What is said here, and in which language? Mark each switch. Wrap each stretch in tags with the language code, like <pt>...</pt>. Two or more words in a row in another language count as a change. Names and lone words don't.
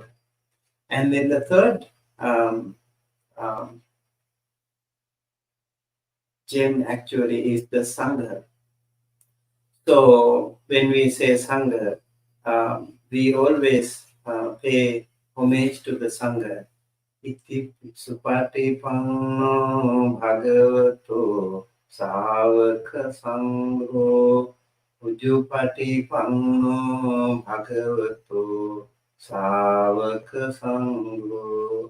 <en>And then the third um, um, gem actually is the Sangha. So when we say Sangha, we always pay homage to the Sangha.</en> <pi>Iti supatipanno bhagavato savaka sangho ujupatipanno bhagavato savaka sangho</pi>